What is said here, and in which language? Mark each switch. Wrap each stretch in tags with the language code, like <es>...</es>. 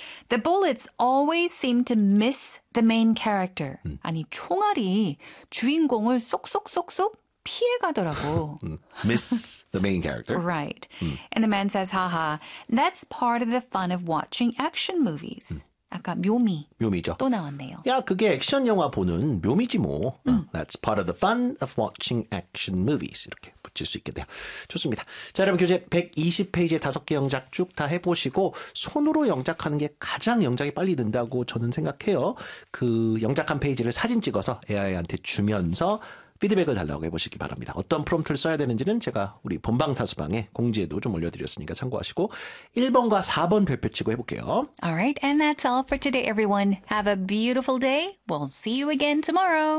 <en>The bullets always seem to miss the main character.</en> <ko>아니, 총알이 주인공을 쏙쏙쏙쏙 피해가더라고.</ko> <en>miss the main character. Right. And the man says, haha, that's part of the fun of watching action movies.</en> <ko>아까 묘미. 묘미죠. 또 나왔네요. 야, 그게 액션 영화 보는 묘미지 뭐.</ko> <en>That's part of the fun of watching action movies.</en> <ko>이렇게 붙일 수 있게 돼요. 좋습니다. 자, 여러분 교재 120페이지에 5개 영작 쭉 다 해보시고 손으로 영작하는 게 가장 영작이 빨리 된다고 저는 생각해요. 그 영작한 페이지를 사진 찍어서 AI한테 주면서 피드백을 달라고 해보시기 바랍니다. 어떤 프롬프트를 써야 되는지는 제가 우리 본방사수방에 공지에도 좀 올려드렸으니까 참고하시고 1번과 4번 별표치고 해볼게요.</ko> <en>Alright, and that's all for today, everyone. Have a beautiful day. We'll see you again tomorrow.</en>